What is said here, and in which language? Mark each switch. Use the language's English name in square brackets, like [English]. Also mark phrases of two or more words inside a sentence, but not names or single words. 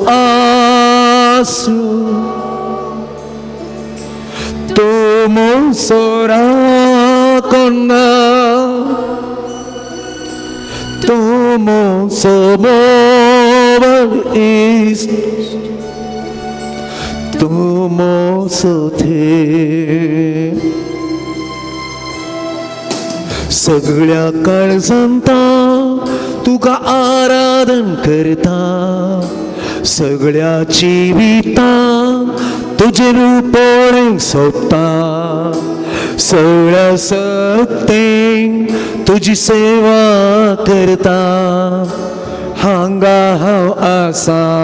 [Hindi] आसरा तू मुझसे रागना तू मुझसे मोहित तू मुझसे [Konkani] सगळ्या काळजांता तुका आराधन करता सगळ्या जिवितां तुझे रूपोळें सोदता सगळ्या सक्तेन तुझी सेवा करता हांगा हांव आसा